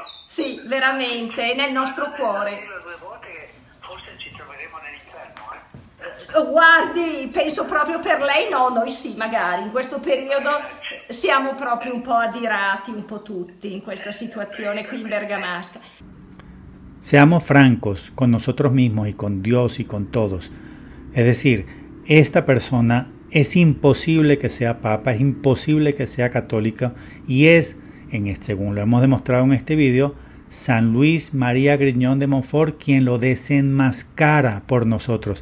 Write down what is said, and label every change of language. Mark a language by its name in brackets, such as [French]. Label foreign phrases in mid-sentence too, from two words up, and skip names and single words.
[Italian] Sì, veramente, è nel nostro cuore. Io 2 volte che forse ci troveremo nell'inferno, eh? Guardi, penso proprio per lei, no, noi sì, magari. In questo periodo siamo proprio un po' adirati, un po' tutti, in questa situazione qui in Bergamasca. [Spanish] Seamos francos con nosotros mismos y con Dios y con todos. Es decir, esta persona es imposible que sea papa, es imposible que sea católica y es, según lo hemos demostrado en este video, San Luis María Griñón de Montfort quien lo desenmascara por nosotros.